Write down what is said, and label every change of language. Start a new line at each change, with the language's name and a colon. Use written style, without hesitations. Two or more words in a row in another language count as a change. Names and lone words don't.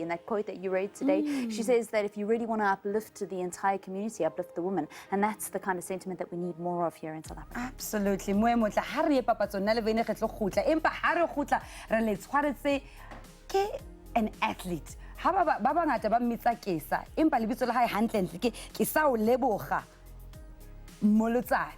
English: And that quote that you read today, she says that if you really want to uplift the entire community, uplift the woman. And that's the kind of sentiment that we need more of here in South Africa. Absolutely. An athlete.
Southern Sotho: Baba ngata ba mmitsa Kesa. Empa lebitso la hae hantle ke Kesa Leboga Molotsane.